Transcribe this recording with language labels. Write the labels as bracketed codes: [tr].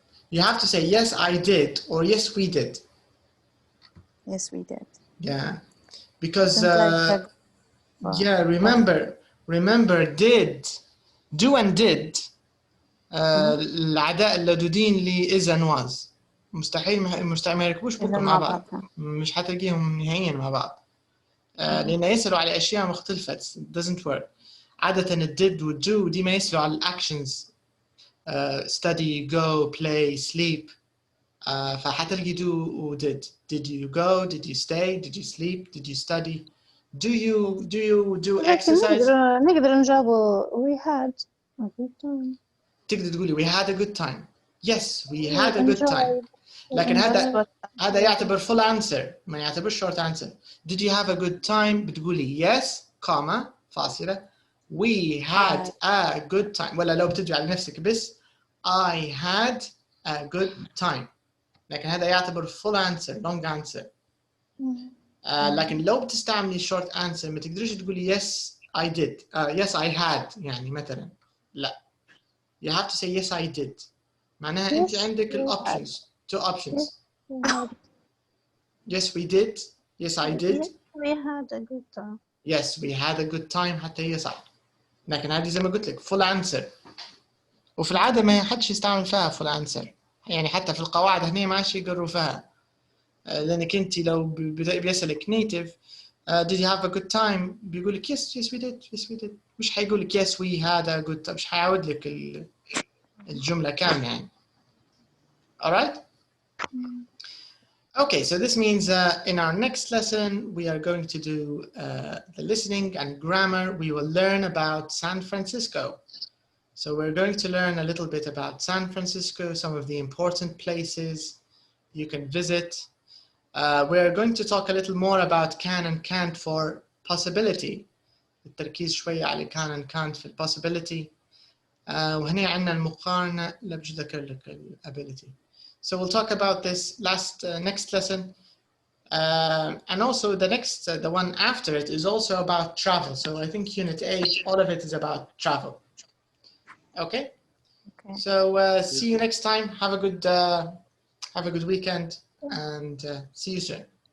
[en] You have to say yes, I did, or yes, we did. Yes, we did. Yeah. Because yeah, remember did, do and did [ar] الأعداء اللدودين ل [en] is and was. [ar] مستحيل ما يركبوش بكم مع بعض. مش حتلاقيهم نهائيا مع بعض. لأن يسألوا على أشياء مختلفة. [en] It doesn't work. [ar] عادة ال did و do دي ما يسألوا على actions. [en] Study, go, play, sleep. [ar] فحتلاقي do و did. [en] Did you go? Did you stay? Did you sleep? Did you study? Do you do exercise? [ar] نقدر نجاوبه [en] we had a good time. [ar] تقدر تقولي [en] we had a good time. Yes, we had a good time. [ar] لكن هذا يعتبر [en] full answer [ar] ما يعتبر [en] short answer. Did you have a good time؟ [ar] بتقولي [en] yes comma فاصلة we had a good time، [ar] ولا لو بتجي على نفسك بس [en] I had a good time. [ar] لكن هذا يعتبر [en] full answer long answer. [ar] لكن لو بتستعملي [en] short answer [ar] ما تقدريش تقولي [en] yes I did yes I had [ar] يعني مثلا لا [en] you have to say yes I did. [ar] معناها أنت عندك ال [en] options two options. Yes we did yes I did We had a good time. yes we had a good time [ar] حتى هي صح. لكن هذه زي ما قلت لك [en] full answer [ar] وفي العادة ما حدش يستعمل فيها full answer يعني حتى في القواعد هنا ما عادش يقروا فيها لأنك أنت لو بيسألك native [en] did you have a good time [ar] بيقول لك [en] yes yes we did [ar] yes we did مش حيقول لك [en] yes we had a good time [ar] مش حيعود لك الجملة كاملة يعني. [en] alright okay so this means in our next lesson we are going to do the listening and grammar. We will learn about San Francisco. So we're going to learn a little bit about San Francisco, some of the important places you can visit. We're going to talk a little more about can and can't for possibility. [ar] التركيز شوية على [en] can and can't [ar] في possibility. وهنا عندنا المقارنة اللي بجي ذكر لك ability. [en] So we'll talk about this next lesson. And also the one after it is also about travel. So I think unit 8, all of it is about travel. Okay? So see you next time. Have a good weekend and see you soon.